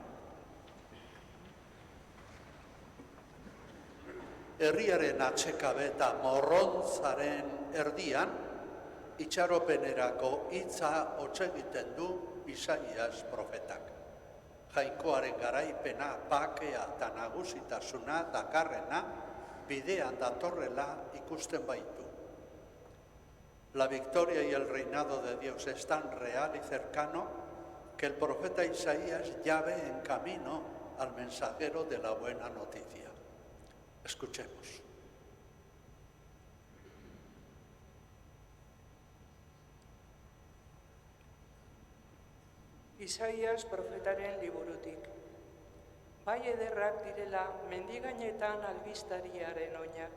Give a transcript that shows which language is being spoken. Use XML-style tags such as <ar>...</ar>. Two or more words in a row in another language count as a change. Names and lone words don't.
<eu>Herriaren atsekabe eta morrontzaren erdian, itxaropenerako hitza hotz egiten du Isaias profetak. Jainkoaren garaipena, bakea eta nagusitasuna dakarrena, bidean datorrela ikusten baitu.</eu> <es>La victoria y el reinado de Dios es tan real y cercano que el profeta Isaías ya ve en camino al mensajero de la buena noticia. Escuchemos.</es> <eu>Isaias profetaren liburutik. Bai ederrak direla mendigainetan albistariaren oinak.</eu>